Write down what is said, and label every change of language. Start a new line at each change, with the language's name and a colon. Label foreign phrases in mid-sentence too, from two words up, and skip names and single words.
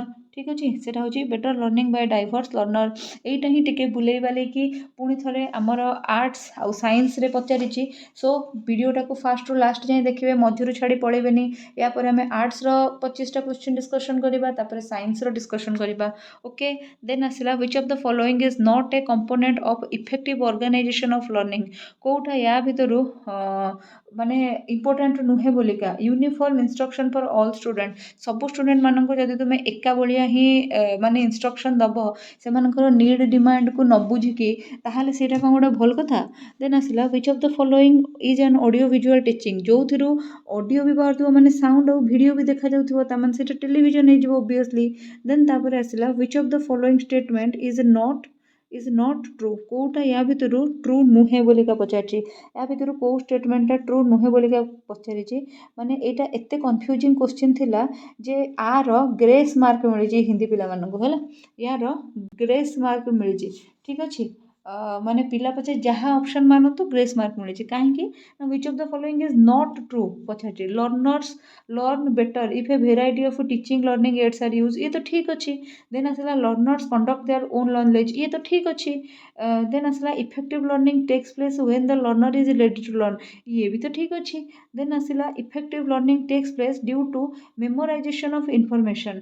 Odia: ଠିକ୍ ଅଛି, ସେଇଟା ହେଉଛି
English: better learning by diverse learner.
Odia: ଏଇଟା ହିଁ ଟିକେ ବୁଲେଇ ବାଲେଇକି ପୁଣି ଥରେ ଆମର ଆର୍ଟ୍ସ ଆଉ ସାଇନ୍ସରେ ପଚାରିଛି। ସୋ ଭିଡ଼ିଓଟାକୁ ଫାଷ୍ଟରୁ ଲାଷ୍ଟ ଯାଏଁ ଦେଖିବେ, ମଝିରୁ ଛାଡ଼ି ପଳେଇବେନି। ଏହାପରେ ଆମେ ଆର୍ଟ୍ସର 25ଟା
English: question discussion
Odia: କରିବା, ତାପରେ ସାଇନ୍ସର ଡିସ୍କସନ୍ କରିବା।
English: okay, then ଆସିଲା which of the following is not a component of effective organization of learning?
Odia: କେଉଁଟା ୟା ଭିତରୁ ମାନେ ଇମ୍ପୋର୍ଟାଣ୍ଟ ନୁହେଁ ବୋଲିକା।
English: uniform instruction for all student,
Odia: ସବୁ ଷ୍ଟୁଡେଣ୍ଟମାନଙ୍କୁ ଯଦି ତୁମେ ଏକା ଭଳିଆ ହିଁ ମାନେ ଇନଷ୍ଟ୍ରକ୍ସନ୍ ଦେବ ସେମାନଙ୍କର ନିଡ୍ ଡିମାଣ୍ଡକୁ ନ ବୁଝିକି, ତାହେଲେ ସେଇଟା କ'ଣ ଗୋଟେ ଭଲ କଥା?
English: ଦେନ୍ ଆସିଲା which of the following is an audio visual teaching?
Odia: ଯେଉଁଥିରୁ ଅଡ଼ିଓ ବି ବାହାରୁଥିବ ମାନେ ସାଉଣ୍ଡ ଆଉ ଭିଡ଼ିଓ ବି ଦେଖାଯାଉଥିବ, ତାମାନେ ସେଇଟା ଟେଲିଭିଜନ୍ ହେଇଯିବ ଓବିୟସଲି।
English: ଦେନ୍
Odia: ତାପରେ ଆସିଲା
English: which of the following statement is not true?
Odia: କେଉଁଟା ୟା ଭିତରୁ ଟ୍ରୁ ନୁହେଁ ବୋଲିକା ପଚାରିଛି। ୟା ଭିତରୁ କେଉଁ ଷ୍ଟେଟମେଣ୍ଟଟା ଟ୍ରୁ ନୁହେଁ ବୋଲିକା ପଚାରିଛି। ମାନେ ଏଇଟା ଏତେ
English: confusing question
Odia: ଥିଲା ଯେ ଆର
English: grace mark
Odia: ମିଳିଛି ହିନ୍ଦୀ ପିଲାମାନଙ୍କୁ, ହେଲା, ୟାର
English: grace mark
Odia: ମିଳିଛି। ଠିକ୍ ଅଛି, ମାନେ ପିଲା ପଛେ ଯାହା ଅପସନ୍ ମାନନ୍ତୁ
English: grace mark
Odia: ମିଳିଛି। କାହିଁକି ନା
English: which of the following is not true ପଚାରିଛି। learners learn better if a variety of teaching learning aids are use,
Odia: ଇଏ ତ ଠିକ୍ ଅଛି।
English: ଦେନ୍ ଆସିଲା learners conduct their own learning,
Odia: ଇଏ ତ ଠିକ୍ ଅଛି।
English: ଦେନ୍ ଆସିଲା effective learning takes place when the learner is ready to learn,
Odia: ଇଏ ବି ତ ଠିକ୍ ଅଛି।
English: ଦେନ୍ ଆସିଲା effective learning takes place due to memorization of information.